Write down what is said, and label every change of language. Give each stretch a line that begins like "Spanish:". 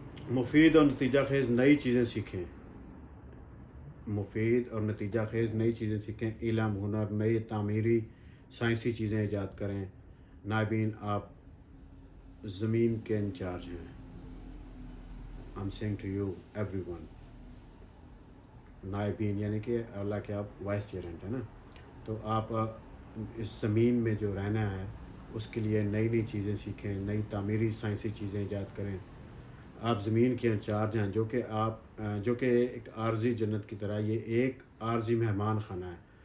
Urdu: مفید اور نتیجہ خیز نئی چیزیں سیکھیں. مفید اور نتیجہ خیز نئی چیزیں سیکھیں. علم، ہنر، نئی تعمیری سائنسی چیزیں ایجاد کریں. نائبین، آپ زمین کے انچارج ہیں.
English: I'm saying to you everyone.
Urdu: نائبین یعنی کہ اللہ کے آپ وائس چیئرمین ہیں نا. تو آپ اس زمین میں جو رہنا ہے اس کے لیے نئی نئی چیزیں سیکھیں، نئی تعمیری سائنسی چیزیں ایجاد کریں. آپ زمین کے انچارج ہیں، جو کہ ایک عارضی جنت کی طرح یہ ایک عارضی مہمان خانہ ہے.